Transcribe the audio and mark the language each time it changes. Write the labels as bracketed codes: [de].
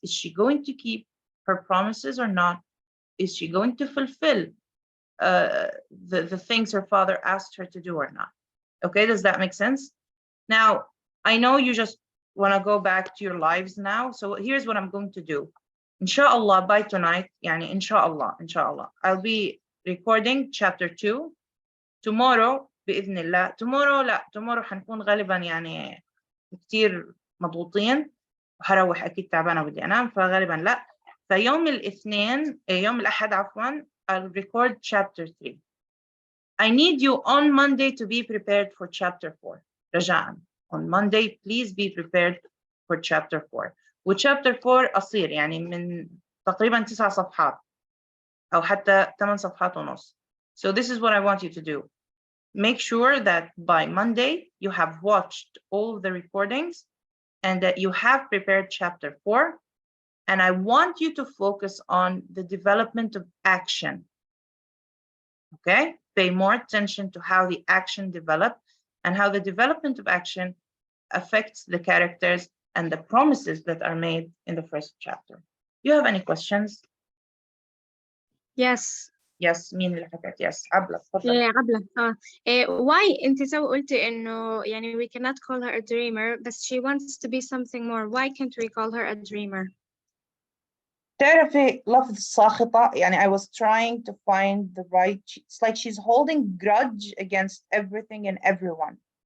[en] Is she going to keep her promises or not? Is she going to fulfill the things her father asked her to do or not? Okay, does that make sense? Now, I know you just want to go back to your lives now. So here's what I'm going to do. Inshallah, by tonight, yani inshallah, I'll be recording chapter 2. [ar] Tomorrow, بإذن الله. Tomorrow حنكون غالبا يعني كتير مضغوطين وهروح أكيد تعبانة ودي أنام فغالبا لا. فيوم الاثنين يوم الأحد عفوا [en] I'll record chapter 3. I need you on Monday to be prepared for chapter 4. [ar] رجاءً. [en] On Monday, please be prepared for chapter 4. [ar] وchapter 4 قصير يعني من تقريبا 9 صفحات أو حتى 8 صفحات ونص. [en] So this is what I want you to do. Make sure that by Monday you have watched all of the recordings and that you have prepared chapter 4. And I want you to focus on the development of action. Okay? Pay more attention to how the action developed and how the development of action affects the characters and the promises that are made in the first chapter. Do you have any questions? Yes. [ar] Yes, مين اللي حكت؟ Yes, عبلة تفضل. [en] عبلة why [ar] انت سو قلتي انه يعني [en] we cannot call her a dreamer [ar] بس [en] she wants to be something more. Why can't we call her a dreamer? [ar] تعرفي لفظ ساخطة يعني [en] I was trying to find the right, it's like she's holding grudge against everything and everyone.